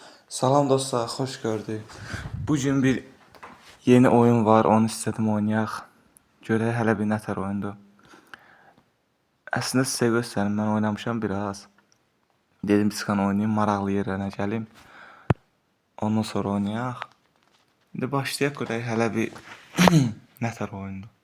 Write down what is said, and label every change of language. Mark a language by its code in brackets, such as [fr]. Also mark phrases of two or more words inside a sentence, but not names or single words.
[az] Salam dostlar, hoş gördük. Bugün bir yeni oyun var, onu istedim oynayaq. Görək hələ bir nətər oyundur. Əslində sizə göstərim, mən oynamışam biraz. Dedim çıxan oynayayım, maraqlı yerlərinə gəlim. Ondan sonra oynayaq. İndi başlayaq, görək hələ bir nətər oyundur.